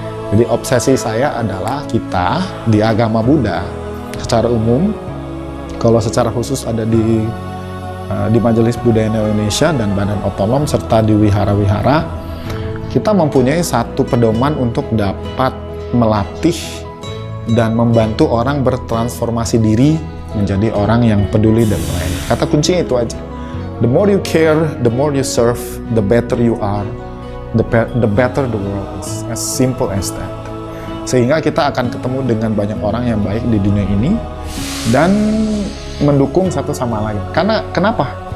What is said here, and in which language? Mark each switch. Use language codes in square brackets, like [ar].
[id] Jadi obsesi saya adalah kita di agama Buddha secara umum, kalau secara khusus ada di Majelis Buddha Indonesia dan Badan Otonom serta di wihara-wihara, kita mempunyai satu pedoman untuk dapat melatih dan membantu orang bertransformasi diri menjadi orang yang peduli dan melayani. Kata kuncinya itu aja. [en] The more you care, the more you serve, the better you are, the better the world is. As simple as that. [id] Sehingga kita akan ketemu dengan banyak orang yang baik di dunia ini dan mendukung satu sama lain. Karena kenapa?